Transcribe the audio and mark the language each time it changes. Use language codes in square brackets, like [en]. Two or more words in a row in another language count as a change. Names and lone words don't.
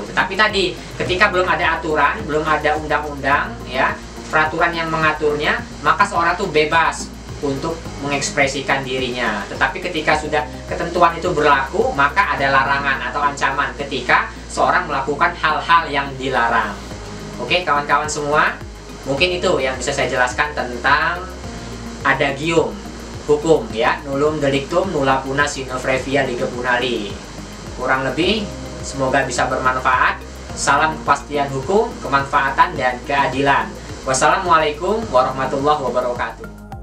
[id] Tetapi tadi ketika belum ada aturan, belum ada undang-undang ya, peraturan yang mengaturnya, maka seorang tuh bebas untuk mengekspresikan dirinya. Tetapi ketika sudah ketentuan itu berlaku, maka ada larangan atau ancaman ketika seorang melakukan hal-hal yang dilarang. Oke kawan-kawan semua, mungkin itu yang bisa saya jelaskan tentang adagium hukum ya, [la] nullum delictum nulla puna sine previa lege bunali. [id] Kurang lebih semoga bisa bermanfaat. Salam kepastian hukum, kemanfaatan dan keadilan. [ar] والسلام عليكم ورحمة الله وبركاته.